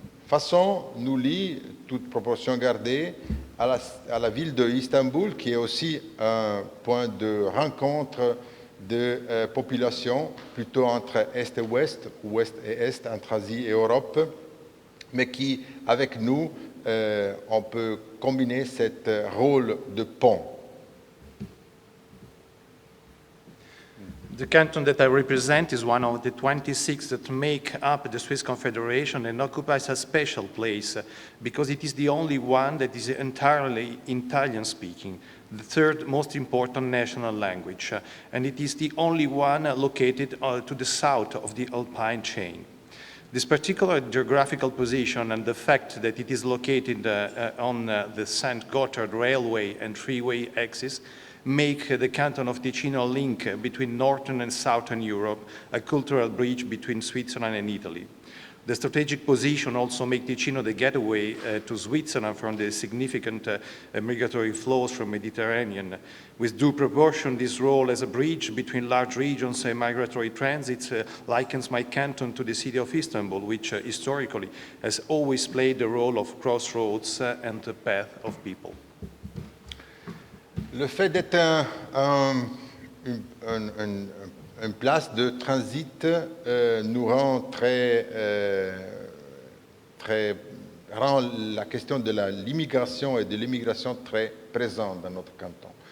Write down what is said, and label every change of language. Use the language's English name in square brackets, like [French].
[French] façon nous lie, toute proportion gardée, à la ville de Istanbul, qui est aussi un point de rencontre de population, plutôt entre Est et Ouest, Ouest et Est, entre Asie et Europe, mais qui, avec nous, on peut combiner ce rôle de pont. [English] The canton that I represent is one of the 26 that make up the Swiss Confederation and occupies a special place because it is the only one that is entirely Italian-speaking, the third most important national language, and it is the only one located to the south of the Alpine chain. This particular geographical position and the fact that it is located on the St. Gotthard railway and freeway axis make the canton of Ticino a link between Northern and Southern Europe, a cultural bridge between Switzerland and Italy. The strategic position also makes Ticino the gateway to Switzerland from the significant migratory flows from Mediterranean. With due proportion, this role as a bridge between large regions and migratory transits likens my canton to the city of Istanbul, which historically has always played the role of crossroads and the path of people. [French] Le fait d'être une place de transit nous rend rend la question de l'immigration et de l'immigration très présente dans notre canton.